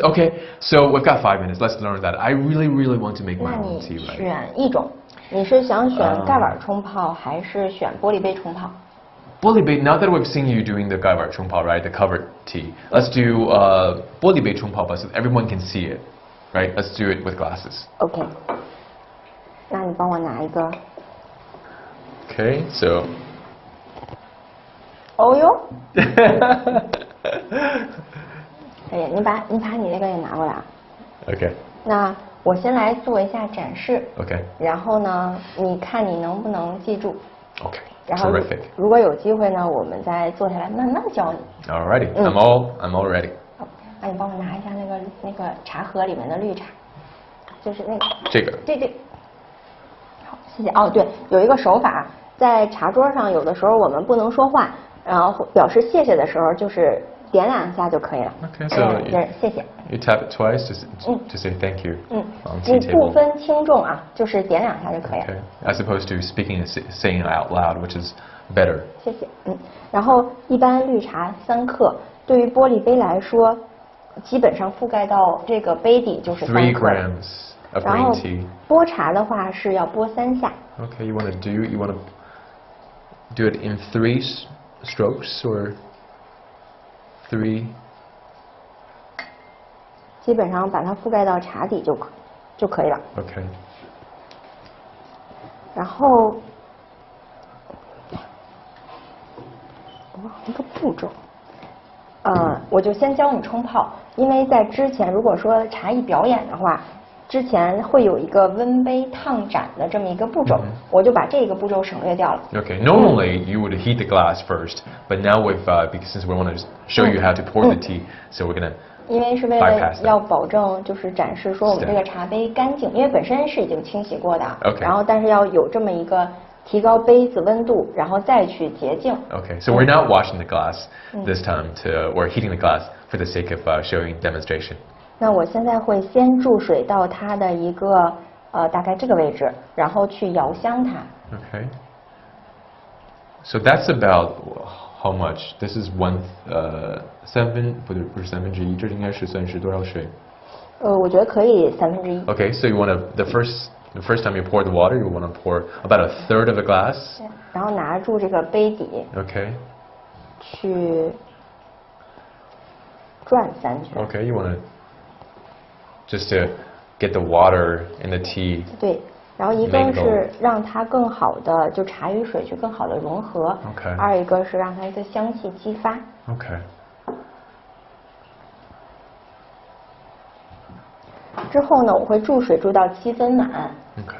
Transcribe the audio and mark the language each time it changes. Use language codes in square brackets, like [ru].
[en] Okay, so we've got 5 minutes. Let's learn that. I really, really want to make my own tea, right? [zh] 那你选一种，你是想选盖碗冲泡还是选玻璃杯冲泡？玻璃杯. [en] Now that we've seen you doing the 盖碗冲泡, right, the covered tea, let's do 玻璃杯冲泡 so everyone can see it. Right, let's do it with glasses. Okay. [zh] 那你帮我拿一个。 [en] Okay, so. [zh] 哦哟。哎呀，你把你那个也拿过来啊。 [en] Okay. [zh] 那我先来做一下展示。 [en] Okay. [zh] 然后呢，你看你能不能记住。 [en] Okay. [zh] 然后 [en] Terrific. [zh] 如果有机会呢，我们再坐下来慢慢教你。 [en] Alrighty, I'm all ready. [zh] 那你帮我拿一下那个茶盒里面的绿茶，就是那个。这个。对。好，谢谢。哦，对，有一个手法，在茶桌上有的时候我们不能说话，然后表示谢谢的时候就是点2下就可以了。 [en] Okay, so [zh] 谢谢。 [en] You tap it twice to say thank you. [zh] 你不分轻重啊，就是点2下就可以了。 [en] Okay, as opposed to speaking and saying it out loud, which is better. [zh] 谢谢。然后一般绿茶3克，对于玻璃杯来说。基本上覆盖到这个杯底就是3克。 [en] 3 grams of green tea. [zh] 拨茶的话是要拨3下。 [en] Okay, you want to do it in 3 strokes or 3? [zh] 基本上把它覆盖到茶底就可以了。 [en] Okay. [zh] 然后，我忘了一个步骤。我就先教你冲泡，因为在之前如果说茶艺表演的话，之前会有一个温杯烫盏的这么一个步骤，我就把这个步骤省略掉了。 [en] Okay, normally you would heat the glass first, but now since we want to show you how to pour the tea, so we're gonna [zh] 因为是为了要保证就是展示说我们这个茶杯干净，因为本身是已经清洗过的，然后但是要有这么一个。提高杯子温度，然后再去洁净。 [en] Okay, so we're not washing the glass this time. We're heating the glass for the sake of showing demonstration. [zh] 那我现在会先注水到它的一个大概这个位置，然后去摇香它。 [en] Okay. So that's about how much? This is 1/7， [zh] 不是1/3，这应该是算是多少水？我觉得可以1/3。 [en] Okay, so you want to the first time you pour the water, you want to pour about 1/3 of a glass. [zh] 然后拿住这个杯底。 [en] Okay. [zh] 去转3圈。 [en] Okay, you want to just to get the water and the tea. [zh] 对，然后一个是让它更好的就茶与水去更好的融合。 [en] OK。 [zh] 二一个是让它的香气激发。 [en] OK。 [zh] 之后呢，我会注水注到7分满。 [en] OK。